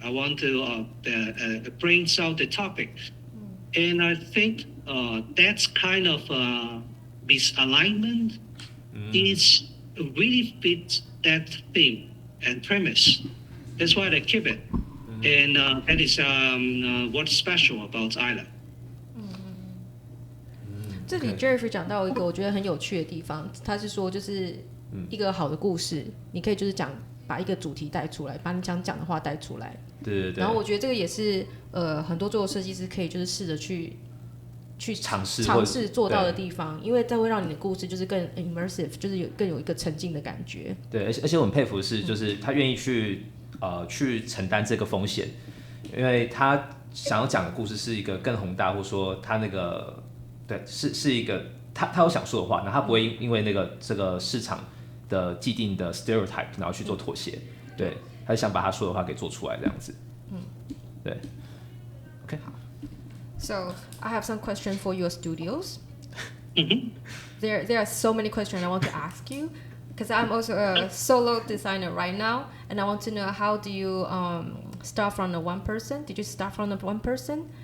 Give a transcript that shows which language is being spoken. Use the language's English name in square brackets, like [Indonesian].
[English] I want to bring out the topic. And I think that's kind of misalignment is really fits that theme and premise. That's why I keep it. And that is what's special about Island. [Chinese] 这里 Jeffrey 讲到一个我觉得很有趣的地方，他是说就是一个好的故事，你可以就是把一个主题带出来，把你想讲的话带出来。对对对。然后我觉得这个也是很多桌游设计师可以就是试着去尝试做到的地方，因为这会让你的故事就是更 immersive， 就是更有一个沉浸的感觉。对，而且我很佩服的是，就是他愿意去承担这个风险，因为他想要讲的故事是一个更宏大，或者说他那个对是一个他有想说的话，然后他不会因为这个市场的既定的 stereotype 然后去做妥协，对，他想把他说的话给做出来这样子。对 ，OK。 [English] So I have some questions for your studios. There are so many questions I want to ask you because I'm also a solo designer right now, and I want to know how do you start from the one person? Did you start from the one person?